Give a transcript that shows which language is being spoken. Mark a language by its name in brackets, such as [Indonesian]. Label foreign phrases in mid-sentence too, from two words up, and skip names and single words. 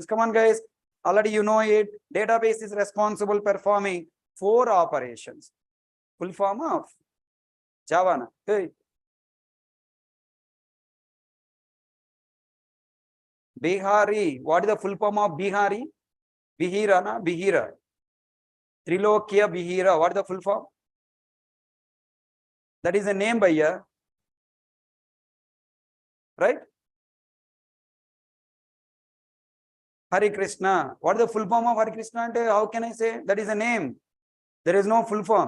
[English] Come on, guys. Already you know it. Database is responsible performing 4 operations. Full form of Java. Hey. Bihari. What is the full form of Bihari? Bihira, na? Bihira. Trilokya Bihira. What is the full form? That is a name by here. Right? Hare Krishna. What is the full form of Hare Krishna? How can I say? That is a name. There is no full form.